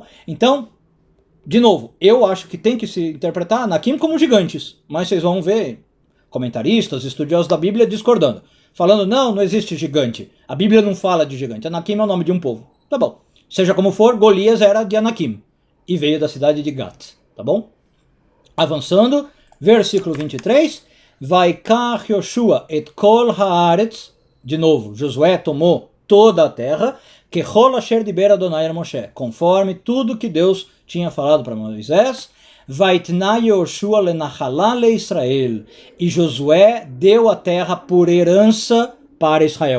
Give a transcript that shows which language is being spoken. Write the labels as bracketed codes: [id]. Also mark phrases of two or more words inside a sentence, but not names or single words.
[pt] Então, de novo, eu acho que tem que se interpretar Anakim como gigantes, mas vocês vão ver comentaristas, estudiosos da Bíblia discordando, falando, não existe gigante, a Bíblia não fala de gigante, Anakim é o nome de um povo. Tá bom, seja como for, Golias era de Anakim e veio da cidade de Gat, tá bom? Avançando, versículo 23, [he] ויקח יהושע את כל הארץ, [pt] de novo, Josué tomou toda a terra, [he] ככל אשר דבר יהוה אל משה, [pt] conforme tudo que Deus tinha falado para Moisés, [he] ויתנה יהושע לנחלה לישראל, [pt] e Josué deu a terra por herança para Israel.